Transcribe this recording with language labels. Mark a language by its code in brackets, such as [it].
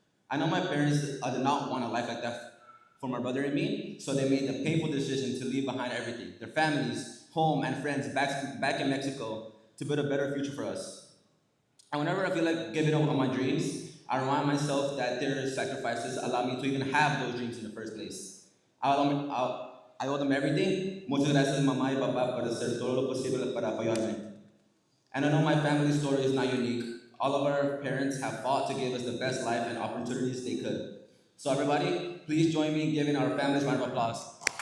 [en] I know my parents did not want a life like that for my brother and me, so they made the painful decision to leave behind everything, their families, home, and friends back in Mexico to build a better future for us. And whenever I feel like giving up on my dreams, I remind myself that their sacrifices allowed me to even have those dreams in the first place. I owe them everything. [es] Muchas gracias, mamá y papá, por hacer todo lo posible para apoyarme. [en] And I know my family story is not unique. All of our parents have fought to give us the best life and opportunities they could. So everybody, please join me in giving our families a round of applause.